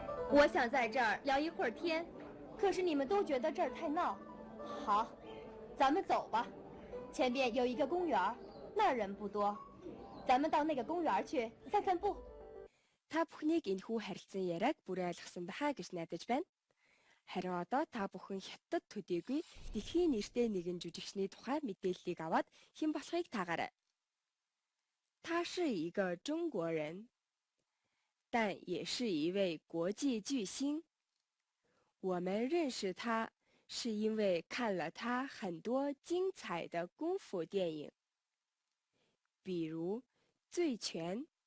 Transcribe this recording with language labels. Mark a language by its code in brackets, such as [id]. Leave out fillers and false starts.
[zh] 我想在这儿聊一会儿天，可是你们都觉得这儿太闹。好，咱们走吧。前边有一个公园，那儿人不多，咱们到那个公园去散散步。 [mn] Та бүхнийг энэхүү харилцан яриаг бүрэн ойлгосон байхаа гэж найдаж байна. Харин одоо та бүхэн хятад төдийгүй дэлхийн нэртэй нэгэн жүжигчний тухай мэдээллийг аваад хэн болохыг таагаарай. [zh] 他是一个中国人，但也是一位国际巨星。我们认识他是因为看了他很多精彩的功夫电影，比如《醉拳》。